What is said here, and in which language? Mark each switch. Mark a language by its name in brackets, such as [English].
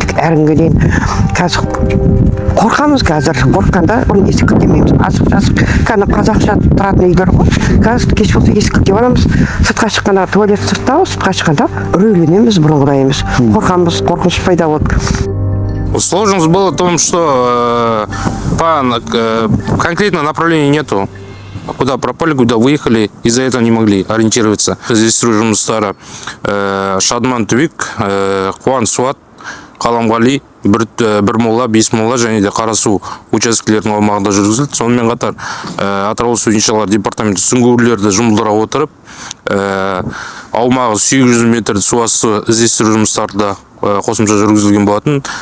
[Kazakh] Әрі күнге дейін қазір қорқамыз қазір, қорыққанда бұрын есік демейміз, асық-жасық. Кәні қазақша тұратын үйлер ғой. Қазір кеш болса есікке барамыз, сыртқа шыққанда туалет сыртта, сыртқа шыққанда үрейленеміз, бұрынғыдай емес. Қорқамыз, қорқыныш пайда болды. [Russian] Сложность была в том, что конкретного направления нету. Куда пропали, куда выехали, из-за этого не могли ориентироваться. Здесь [Kazakh] жұмыстары Шадман Түбек, Қуан Суат, Қаламғали, бір мола, 5 мола және де Қарасу учаскелерінің аумағында жүргізілді. Сонымен қатар Атырау су иншалар департаменті сүңгуірлерді жұмылдыра отырып, аумағы 800 метр су асты іздестіру жұмыстарда қосымша жүргізілген болатын.